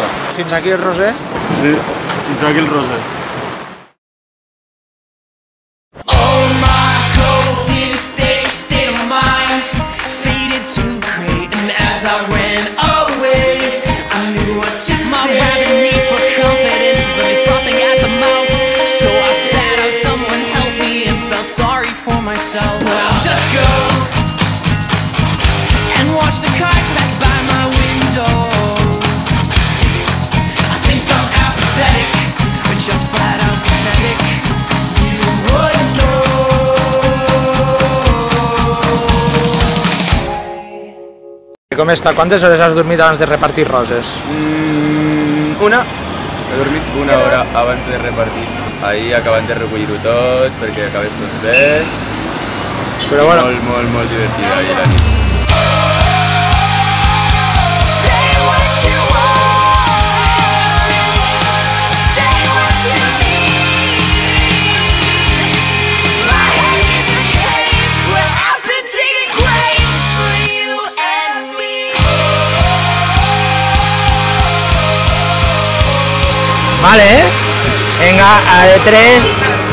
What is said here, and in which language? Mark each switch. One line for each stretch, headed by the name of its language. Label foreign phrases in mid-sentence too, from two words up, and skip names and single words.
Catalan: Fins aquí el Roser? Sí, fins aquí el Roser.
English: All my cold tears state of mind faded to gray, and as I ran away, I knew what to say. My rabid need for confidence is like frothing at the mouth, so I spat out, someone help me, and felt sorry for myself. Well, I'll just go and watch the cars pass by my window. I think I'm apathetic, or just flat out pathetic. You wouldn't know.
Catalan: Com està? Quantes hores has dormit abans de repartir roses? Una. He dormit una hora abans de repartir. Ahir acabant de recollir-ho tot perquè acabés tot bé. Però bueno, Molt divertida ahir la nit.
English: Say what you want, say what you need. My head is a cave where I've been digging graves for you and me.
Spanish: vale, venga,
Catalan: a de 3.